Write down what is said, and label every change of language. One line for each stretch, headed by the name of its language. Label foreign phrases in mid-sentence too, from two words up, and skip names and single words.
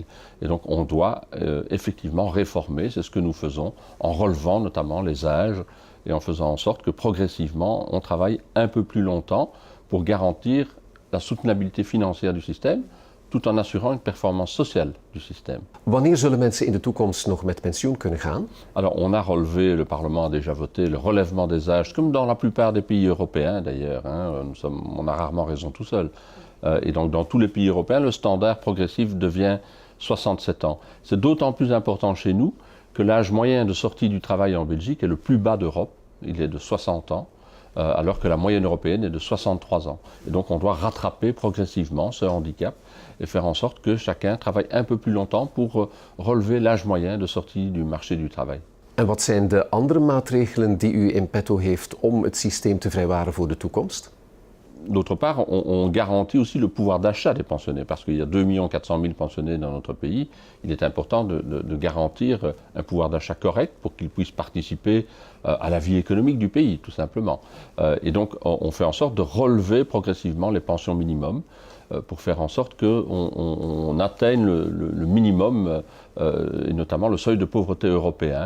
French: Et donc on doit effectivement réformer, c'est ce que nous faisons, en relevant notamment les âges et en faisant en sorte que progressivement on travaille un peu plus longtemps pour garantir la soutenabilité financière du système, tout en assurant une performance sociale du système.
Dutch: Wanneer zullen mensen in de toekomst nog met pensioen kunnen gaan?
French: Alors on a relevé, le Parlement a déjà voté, le relèvement des âges, comme dans la plupart des pays européens d'ailleurs, on a rarement raison tout seul. Et donc dans tous les pays européens, le standard progressif devient 67 ans. C'est d'autant plus important chez nous que l'âge moyen de sortie du travail en Belgique est le plus bas d'Europe, il est de 60 ans. Alors que la moyenne européenne est de 63 ans. Et donc on doit rattraper progressivement ce handicap et faire en sorte que chacun travaille un peu plus longtemps pour relever l'âge moyen de sortie du marché du travail.
Dutch: En wat zijn de andere maatregelen die u in petto heeft om het systeem te vrijwaren voor de toekomst?
French: D'autre part, on garantit aussi le pouvoir d'achat des pensionnés, parce qu'il y a 2 400 000 pensionnés dans notre pays. Il est important de garantir un pouvoir d'achat correct pour qu'ils puissent participer à la vie économique du pays, tout simplement. Et donc, on fait en sorte de relever progressivement les pensions minimums pour faire en sorte qu'on atteigne le minimum, et notamment le seuil de pauvreté européen.